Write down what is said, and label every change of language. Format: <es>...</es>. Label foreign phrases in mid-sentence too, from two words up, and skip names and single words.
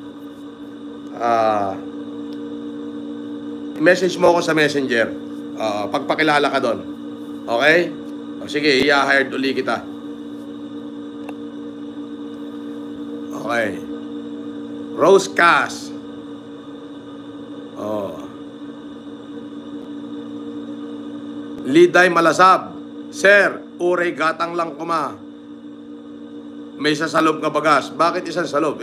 <tl>Message mo ako sa messenger. Pagpakilala ka doon. Okay? Sige, i-hired uli kita. Okay. Rose Cass. Liday Malasab.</tl> <ilo>Sir, uray gatang lang kuma.</ilo> <tl>May isa sa loob ka bagas. Bakit isang sa loob?</tl>